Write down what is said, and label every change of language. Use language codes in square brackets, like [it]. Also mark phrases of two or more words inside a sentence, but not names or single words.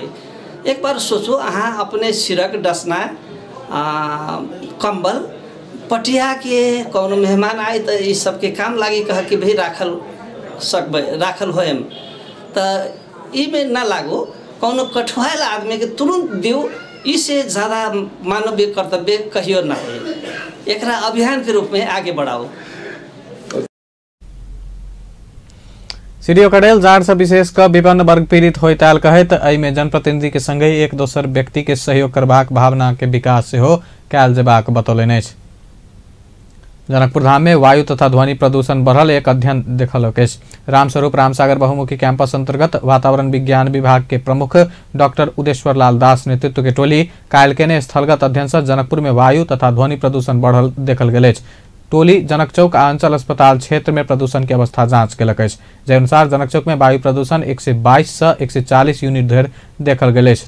[mai] एक बार सोचो अहाँ अपने सिरक डसना कंबल पटिया के कौनो मेहमान आए तो ये सबके काम लागी कह के भी राखल होम तो में ना लागो, कौनो कठुआल आदमी के तुरंत दियो, इससे ज़्यादा मानवीय कर्तव्य कहियो ना हो। एकरा अभियान के रूप में आगे बढ़ाओ। सीडीओ कड़ेल जाड़ से विशेष क विभिन्न वर्ग पीड़ित होइताल कहत एहिमे जनप्रतिनिधि के संगे एक दोसर व्यक्ति के सहयोग करबाक भावना के विकास से हो कैल जेबाक बतौलनि अछि। जनकपुर धाम में वायु तथा ध्वनि प्रदूषण बढ़ल एक अध्ययन देखल अछि। रामस्वरूप रामसागर बहुमुखी कैंपस अंतर्गत वातावरण विज्ञान विभाग के प्रमुख डॉक्टर उदेश्वर लाल दास नेतृत्व के टोली काल्हि केने स्थलगत अध्ययन से जनकपुर में वायु तथा ध्वनि प्रदूषण बढ़ल देखल गेल अछि। टोली जनक चौक आ अंचल अस्पताल क्षेत्र में प्रदूषण की अवस्था जांच केलक अछि। जे अनुसार जनक चौक में वायु प्रदूषण 122 से 140 यूनिट धरि देखल गेल अछि।